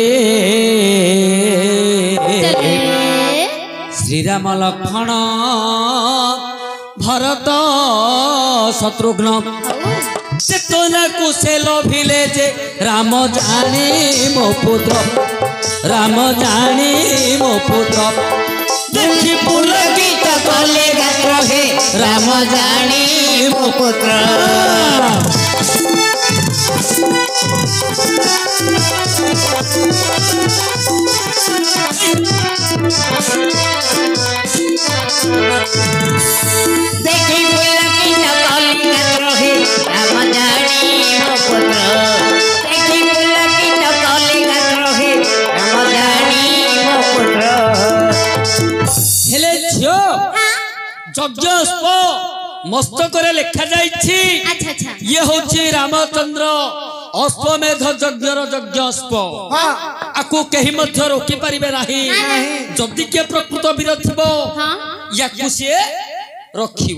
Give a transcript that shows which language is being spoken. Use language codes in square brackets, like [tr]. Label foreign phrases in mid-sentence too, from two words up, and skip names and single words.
[or] ଶ୍ରୀରାମ ଲକ୍ଷ୍ମଣ ଭରତ ଶତ୍ରୁଘ୍ନ ଚେତନାକୁ ସେ ଲୋଭିଲେ ଯେ ରାମ ଜାଣି ମୋ ପୁତ୍ର, ରାମ ଜାଣି ମୋ ପୁତ୍ର। ଦେଖି ପୁଲକିତ କଲେ ଗାତ୍ର ହେ ରାମ ଜାଣି ମୋ ପୁତ୍ର। ଦେଖି ପୁଲକିତ କଲେ ଗାତ୍ର ହେ ରାମ ଜାଣି ମୋ ପୁତ୍ର। ଦେଖି ପୁଲକିତ କଲେ ଗାତ୍ର ହେ ରାମ ଜାଣି ମୋ ପୁତ୍ର। ହେଲେ ଝିଅ ଯଜ୍ଞ ଅଶ୍ବ ମସ୍ତକରେ ଲେଖା ଯାଇଛି ଇଏ ହଉଛି ରାମଚନ୍ଦ୍ର ଅଶ୍ୱମେଧ ଯଜ୍ଞର ଯଜ୍ଞ ଅଶ୍ବ। ଆକୁ କେହି ମଧ୍ୟ ରୋକି ପାରିବେ ନାହିଁ। ଯଦି କିଏ ପ୍ରକୃତ ବୀର ଥିବ ୟାକୁ ସିଏ ରଖିବ।